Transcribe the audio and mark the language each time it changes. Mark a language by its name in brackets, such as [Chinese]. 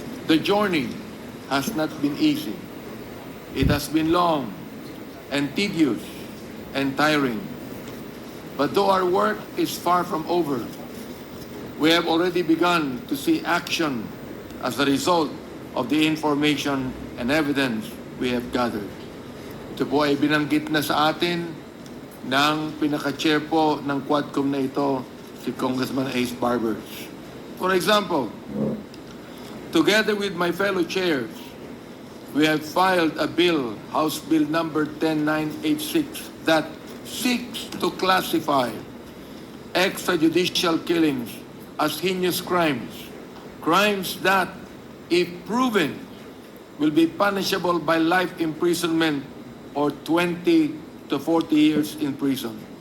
[English] The journey has not been easy. It has been long and tedious and tiring. But though our work is far from over, we have already begun to see action as a result of the information and evidence we have gathered. [Filipino] Ito po ay binanggit na sa atin ng pinaka-chair po ng Quadcom na ito, si Congressman Ace Barbers. [English] For example, together with my fellow chairs, we have filed a bill, House Bill number 10986, that seeks to classify extrajudicial killings as heinous crimes, crimes that, if proven, will be punishable by life imprisonment or 20 to 40 years in prison.